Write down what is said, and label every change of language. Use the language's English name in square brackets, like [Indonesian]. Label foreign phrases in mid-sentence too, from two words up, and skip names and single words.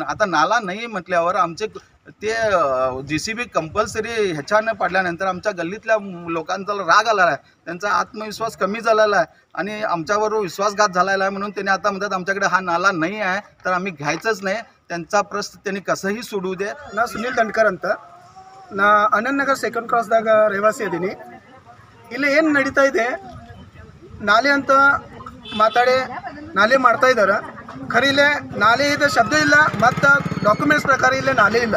[Marathi] आता नाला नाही म्हटल्यावर आमचे ते JCB कंपल्सरी ह्याच्यानं पाडल्यानंतर आमच्या गल्लीतल्या लोकांचा राग आलेला आहे, त्यांचा आत्मविश्वास कमी झालेला आहे आणि आमच्याबरोबर विश्वासघात झालेला आहे। म्हणून त्यांनी आता म्हणतात आमच्याकडे हा नाला नाही आहे तर आम्ही घ्यायचंच नाही। त्यांचा प्रश्न त्यांनी कसंही सोडू दे। [Kannada] ನಾ ಸುನಿಲ್ ದಂಡ್ಕರ್ ಅಂತ ನಾ ಆನಂದನಗರ್ ಸೆಕೆಂಡ್ ಕ್ರಾಸ್ದಾಗ ರೇವಾಸಿ ಅದೀನಿ। ಇಲ್ಲಿ ಏನು ನಡೀತಾ ಇದೆ, ನಾಲೆ ಅಂತ ಮಾತಾಡಿ ನಾಲೆ ಮಾಡ್ತಾ ಇದ್ದಾರೆ, ಖರೀ ಇಲ್ಲೇ ನಾಲೆ ಇದೆ ಶಬ್ದ ಇಲ್ಲ ಮತ್ತು ಡಾಕ್ಯುಮೆಂಟ್ಸ್ ಪ್ರಕಾರ ಇಲ್ಲೇ ನಾಲೆ ಇಲ್ಲ।